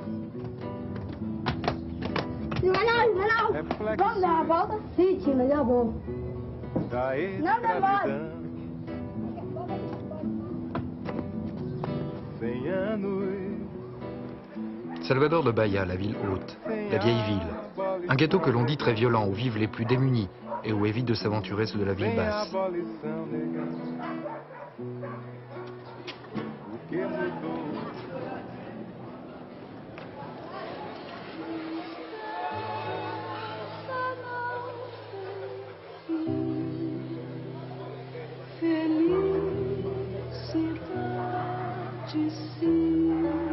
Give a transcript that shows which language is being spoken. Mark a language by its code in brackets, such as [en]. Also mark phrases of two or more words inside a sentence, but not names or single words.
[pt] Vamos dar uma volta? Sim, tia, mas eu vou. Da Não demora. 100 anos. [fr] Salvador de Bahia, la ville haute, la vieille ville. Un ghetto que l'on dit très violent, où vivent les plus démunis et où évitent de s'aventurer ceux de la ville [pt] Sem [fr] basse. [pt] abolição, negão. O que mudou? Felicidade, sim.